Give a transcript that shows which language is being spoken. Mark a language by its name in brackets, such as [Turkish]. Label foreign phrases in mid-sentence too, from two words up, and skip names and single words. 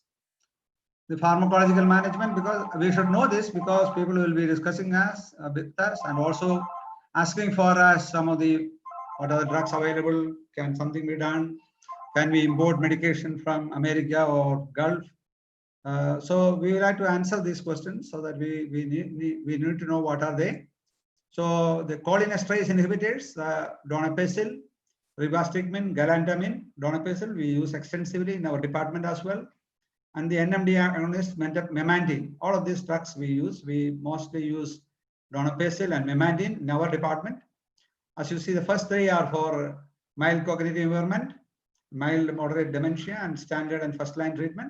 [English] The pharmacological management, because we should know this because people will be discussing with us and also asking for us some of the, what are the drugs available, can something be done, can we import medication from America or Gulf? So we would like to answer these questions so that we need to know what are they. So the cholinesterase inhibitors, donepezil, rivastigmine, galantamine, donepezil, we use extensively in our department as well. And the NMD agonist, memantine, all of these drugs we use. We mostly use donepezil and memantine in our department. As you see, the first three are for mild cognitive impairment, mild moderate dementia, and standard and first line treatment.